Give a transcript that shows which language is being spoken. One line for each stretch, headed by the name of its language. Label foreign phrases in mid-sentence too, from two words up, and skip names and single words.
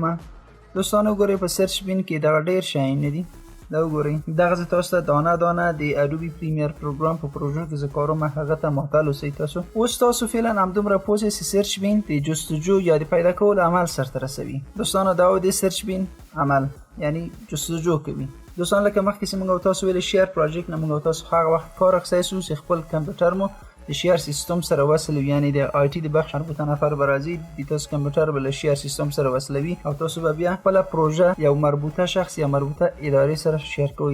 Pashto: دوستانو وګورئ په
English: search bin
Pashto: کې دغه ډیر شیان دي. دا وګورئ دغه زه تاسو ته دانه دانه د اډوبي پریمیر پروګرام په پروژو کې زه کاروم هغه ته محتاج اوسئ. تاسو اوس تاسو فعلا همدومره پوه شئ چې
English: search bin
Pashto: د جستجو یا د پیدا کولو عمل سرته رسوي. دوستانو دا و د
English: search bin
Pashto: عمل یعنی جستجو کوي. دوستان لکه مخکې چې موږ تاسو ویل
English: share project
Pashto: نه موږ تاسو هغه وخت کار اخیستی سو چې خپل کمپیوټر مو د
English: share system
Pashto: سره وصل یعنی د آی ټي د بخش مربوطه نفر به راځي د تاسو کمپیوټر به له
English: share system
Pashto: سره وصلوي او تاسو به بیا خپل پروژه یو مربوطه شخص یا مربوطه ادارې سره شیر کوئ.